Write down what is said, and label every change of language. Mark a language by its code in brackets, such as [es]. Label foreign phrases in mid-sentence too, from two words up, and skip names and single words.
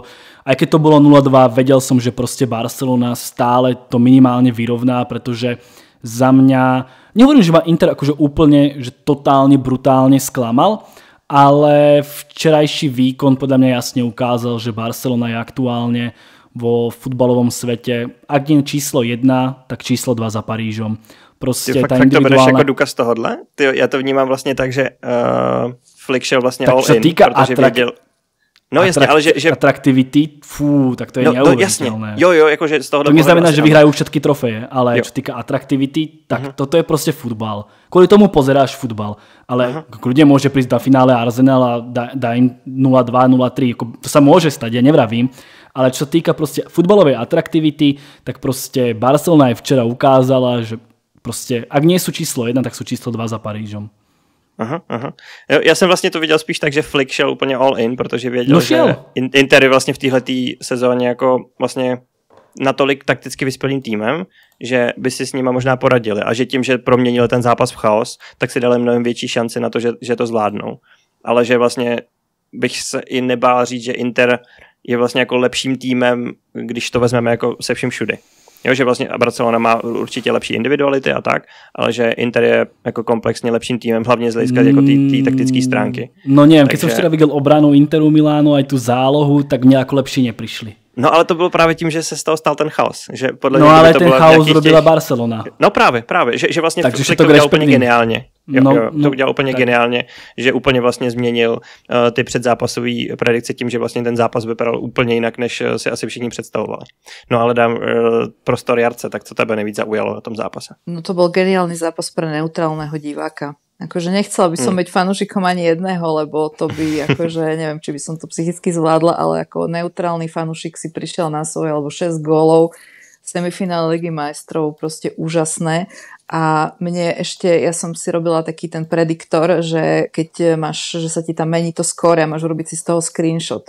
[sk] Aj keď to bolo 0-2, vedel som, že proste Barcelona stále to minimálne vyrovná, pretože za mňa, nehovorím, že ma Inter akože úplne, že totálne brutálne sklamal, ale včerajší výkon podľa mňa jasne ukázal, že Barcelona je aktuálne vo futbalovom svete, ak nie číslo 1, tak číslo 2 za Parížom. [cs] Prostě ty fakt to bereš jako důkaz tohodle? Já to vnímám vlastně tak, že Flick šel vlastně tak [en] all in, [cs] protože věděl... No jasně, ale že... Atraktivity, tak to je neuvěřitelné. Jo, jakože z toho... [sk] To neznamená, že vyhrajú všetky trofeje, ale čo týka atraktivity, tak toto je prostě futbal. Kvôli tomu pozeráš futbal, ale kľudne môže prísť do finále Arsenal a dá im 0-2, 0-3, to sa môže stať, ja nevravím, ale čo týka prostě futbalovej atraktivity, tak prostě Barcelona aj včera ukázala, že prostě, ak nie sú číslo 1, tak sú číslo 2 za Parížom. [cs] Aha. Já jsem vlastně to viděl spíš tak, že Flick šel úplně [en] all in, [cs] protože věděl, že Inter je vlastně v téhleté sezóně jako vlastně natolik takticky vyspělým týmem, že by si s nima možná poradili a že tím, že proměnili ten zápas v chaos, tak si dali mnohem větší šanci na to, že to zvládnou. Ale že vlastně bych se i nebál říct, že Inter je vlastně jako lepším týmem, když to vezmeme jako se vším všudy. Jo, že vlastně Barcelona má určitě lepší individuality a tak, ale že Inter je jako komplexně lepším týmem, hlavně z hlediska jako té taktické stránky. [sk] No neviem, keď som včera videl obranu Interu Milánu aj tú zálohu, tak mne ako lepšie neprišli. [cs] No ale to bylo právě tím, že se z toho stal ten chaos. Že podle [sk] no ale ten chaos robila Barcelona. [cs] No právě, že vlastně Flick to udělal úplně geniálně. To udělal úplně geniálně, že úplně vlastně změnil ty předzápasové predikce tím, že vlastně ten zápas vypadal úplně jinak, než si asi všichni představovali. No ale dám prostor Jarce, tak co tebe nejvíc zaujalo na tom zápase? [sk] No to bol geniálny zápas pre neutrálneho diváka. Akože nechcela by som byť fanúšikom ani jedného, lebo to by akože, neviem, či by som to psychicky zvládla, ale ako neutrálny fanúšik si prišiel na svoje alebo 6 gólov, semifinále Ligy majstrov, proste úžasné. A mne ešte, ja som si robila taký ten prediktor, že keď máš, že sa ti tam mení to skóre a máš urobiť si z toho screenshot.